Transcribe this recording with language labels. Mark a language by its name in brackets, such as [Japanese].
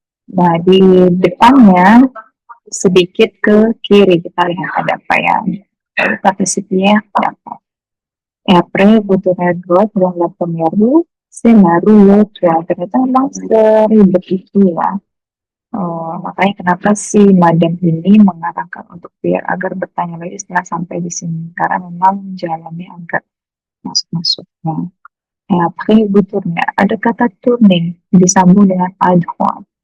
[Indonesian] Nah, di depannya sedikit ke kiri kita lihat ada apa ya. Lalu partisipinya apa? [French] Et après, vous tournez à droite dans la première rue, c'est la rue l'autre. [Indonesian] Ternyata memang seribet itu ya. Makanya kenapa si madam ini mengarahkan untuk biar agar bertanya lagi setelah sampai di sini. Karena memang jalannya agak masuk-masuknya. [French] Et après, vous tournez. [Indonesian] Ada kata turning disambung dengan [French] à droite.